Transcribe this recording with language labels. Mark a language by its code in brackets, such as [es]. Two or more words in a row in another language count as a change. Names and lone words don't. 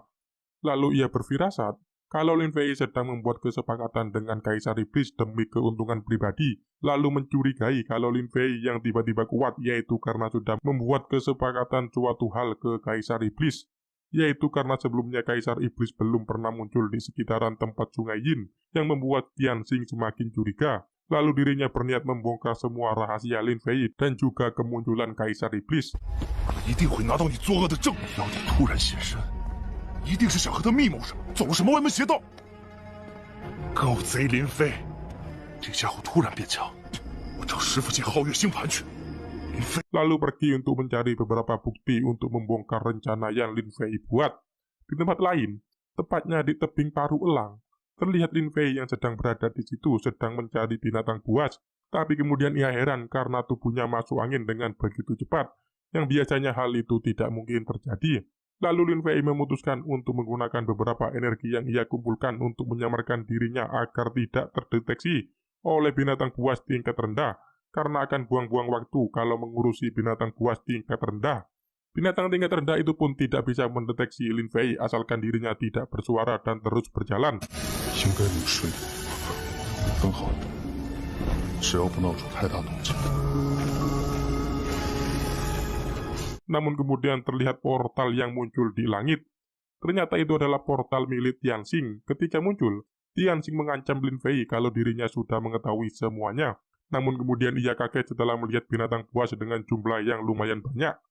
[id] Lalu ia berfirasat kalau Lin Fei sedang membuat kesepakatan dengan Kaisar Iblis demi keuntungan pribadi, lalu mencurigai kalau Lin Fei yang tiba-tiba kuat yaitu karena sudah membuat kesepakatan suatu hal ke Kaisar Iblis, yaitu karena sebelumnya Kaisar Iblis belum pernah muncul di sekitaran tempat Sungai Yin, yang membuat Tianxing semakin curiga. Lalu dirinya berniat membongkar semua rahasia Lin Fei dan juga kemunculan Kaisar Iblis. [zh] 一定会拿到你作恶的证明。妖帝突然现身，一定是想和他密谋什么，走了什么歪门邪道。狗贼林飞，这家伙突然变强，我找师傅借皓月星盘去。林飞， [id] Lalu pergi untuk mencari beberapa bukti untuk membongkar rencana yang Lin Fei buat. Di tempat lain, tepatnya di tebing Paru Elang, terlihat Lin Fei yang sedang berada di situ sedang mencari binatang buas. Tapi kemudian ia heran karena tubuhnya masuk angin dengan begitu cepat, yang biasanya hal itu tidak mungkin terjadi. Lalu Lin Fei memutuskan untuk menggunakan beberapa energi yang ia kumpulkan untuk menyamarkan dirinya agar tidak terdeteksi oleh binatang buas tingkat rendah, karena akan buang-buang waktu kalau mengurusi binatang buas tingkat rendah. Binatang tingkat rendah itu pun tidak bisa mendeteksi Lin Fei asalkan dirinya tidak bersuara dan terus berjalan. [zh] 应该入睡，很好的，只要不闹出太大动静。 [id] Namun kemudian terlihat portal yang muncul di langit. Ternyata itu adalah portal milik Tianxing. Ketika muncul, Tianxing mengancam Lin Fei kalau dirinya sudah mengetahui semuanya. Namun kemudian ia kaget setelah melihat binatang buas dengan jumlah yang lumayan banyak.